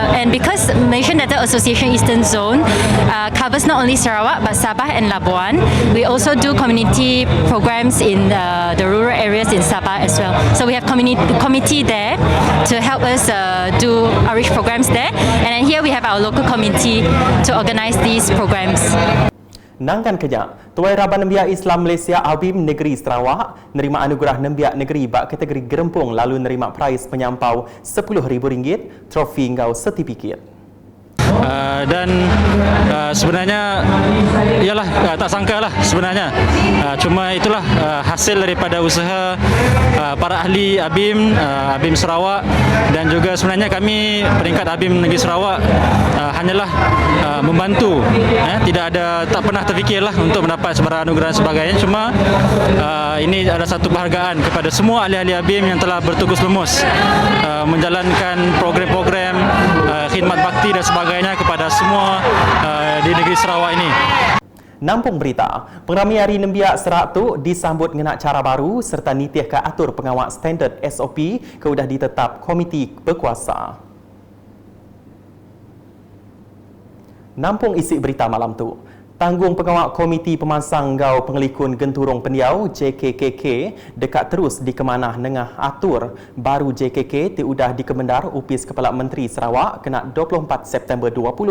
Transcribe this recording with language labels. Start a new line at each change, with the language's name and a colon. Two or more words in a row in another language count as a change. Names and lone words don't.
English: And because Malaysian Dental Association Eastern Zone covers not only Sarawak but Sabah and Labuan, we also do community programs in the rural areas in Sabah as well. So we have committee there to help us do outreach programs there. And then here we have our local committee to organize these programs.
Iban: Nangkan kejap, Tuai Raban Nembiak Islam Malaysia ABIM Negeri Sarawak nerima anugerah Nembiak Negeri bak kategori gerempung lalu nerima prize penyampau RM10,000, trofi ngau sertifikat.
Malay: Dan sebenarnya ialah tak sangka lah sebenarnya, cuma itulah hasil daripada usaha para ahli ABIM, ABIM Sarawak, dan juga sebenarnya kami peringkat ABIM Negeri Sarawak hanyalah membantu, tak pernah terfikirlah untuk mendapat sebarang anugerah dan sebagainya. Cuma ini adalah satu penghargaan kepada semua ahli-ahli ABIM yang telah bertukus lumus menjalankan program-program khidmat bakti dan sebagainya kepada semua di negeri Sarawak ini.
Iban: Nampung berita, pengrami Hari Nembiak Serak tu disambut ngenak cara baru serta nitih ke atur pengawal standard SOP ke udah ditetap komiti berkuasa. Nampung isi berita malam tu. Tanggung pengawal Komiti Pemansang Gau Pengelikun Genturung Pendiau JKKK dekat terus dikemanah nengah atur baru JKK tiudah dikemendar Upis Kepala Menteri Sarawak kena 24 September 2020.